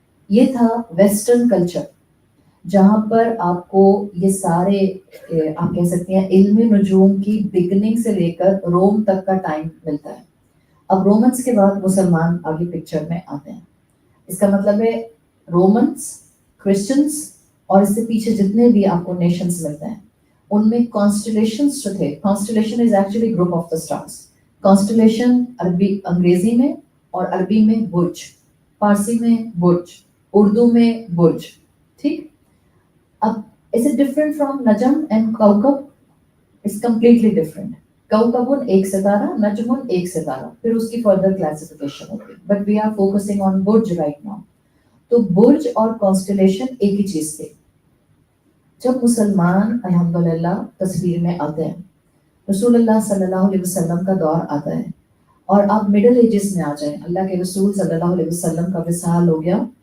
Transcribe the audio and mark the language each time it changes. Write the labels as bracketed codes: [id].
[ur] یہ تھا western culture جہاں پر آپ کو یہ سارے آپ کہہ سکتے ہیں علم نجوم کی بگننگ سے لے کر روم تک کا ٹائم ملتا ہے. اب رومنس کے بعد مسلمان آگے پکچر میں آتے ہیں. اس کا مطلب ہے رومنس، کرسچنس اور اس سے پیچھے جتنے بھی آپ کو نیشنز ملتے ہیں ان میں کانسٹلیشنز جو تھے. [en] Constellation is actually group of the stars. [ur] Constellation عربی انگریزی میں اور عربی میں برج، فارسی میں برج، اردو میں برج. ٹھیک. [en] اب is it different from نجم and کوکب؟ It's completely different. [ur] کوکب ایک ستارہ، نجم ایک ستارہ، پھر اس کی فردر کلاسیفیکیشن ہوگی. [en] But we are focusing on برج right now. [ur] تو برج اور کانسٹلیشن ایک ہی چیز تھی. جب مسلمان الحمدللہ تصویر میں آتے ہیں، رسول اللہ صلی اللہ علیہ وسلم کا دور آتا ہے، اور آپ مڈل ایجز میں آ جائیں، اللہ کے رسول صلی اللہ علیہ وسلم کا وصال ہو گیا.